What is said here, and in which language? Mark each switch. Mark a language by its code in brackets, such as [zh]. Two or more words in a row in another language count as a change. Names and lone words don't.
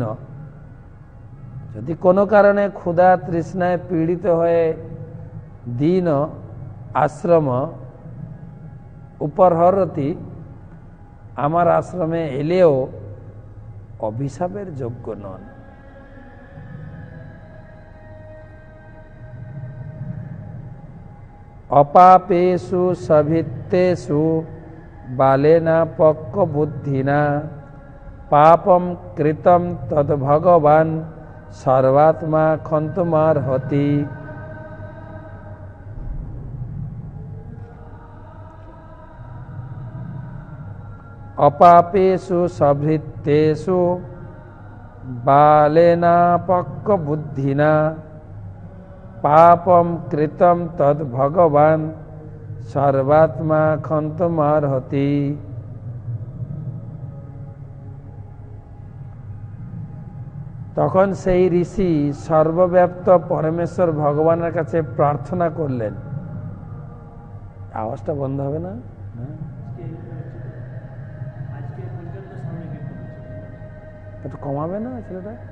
[bn] যদি কোনো কারণে ক্ষুধা তৃষ্ণায় পীড়িত হয়ে দীন আশ্রম উপরহরতি আমার আশ্রমে এলেও অভিশাপের যোগ্য নন। [sa] অপাপেষু সভিত্তেষু বালেনা পক্ক বুদ্ধিনা পাপম কৃতম তদ ভগবান सर्वात्मा क्षन्तुमर्हति। अपापेषु सभृत्तेषु बालेनापक्वबुद्धिना पापं कृतं तद् भगवान् सर्वात्मा क्षन्तुमर्हति। [bn] তখন সেই ঋষি সর্বব্যাপ্ত পরমেশ্বর ভগবানের কাছে প্রার্থনা করলেন। আওয়াজটা বন্ধ হবে না? একটু কমাবে না ছেলেটা?